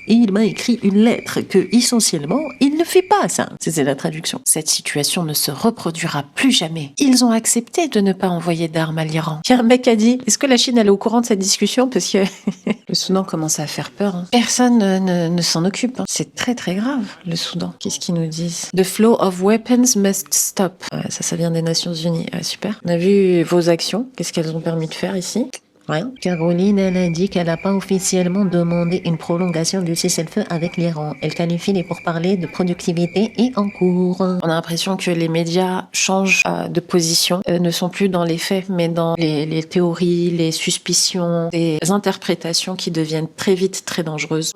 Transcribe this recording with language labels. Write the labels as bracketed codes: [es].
[fr] Et il m'a écrit une lettre que, essentiellement, il ne fait pas ça. C'est la traduction. Cette situation ne se reproduira plus jamais. Ils ont accepté de ne pas envoyer d'armes à l'Iran. Puis un mec a dit, est-ce que la Chine elle est au courant de cette discussion? Parce que le Soudan commence à faire peur. Hein. Personne ne s'en occupe. Hein. C'est très très grave, le Soudan. Qu'est-ce qu'ils nous disent? [en] The flow of weapons must stop. [fr] Ça vient des Nations Unies. Super. On a vu vos actions. Qu'est-ce qu'elles ont permis de faire ici? Rien. Caroline, elle a dit qu'elle n'a pas officiellement demandé une prolongation du cessez-le-feu avec l'Iran. Elle qualifie les pourparlers de productivité et en cours. On a l'impression que les médias changent de position, ne sont plus dans les faits, mais dans les théories, les suspicions, des interprétations qui deviennent très vite très dangereuses.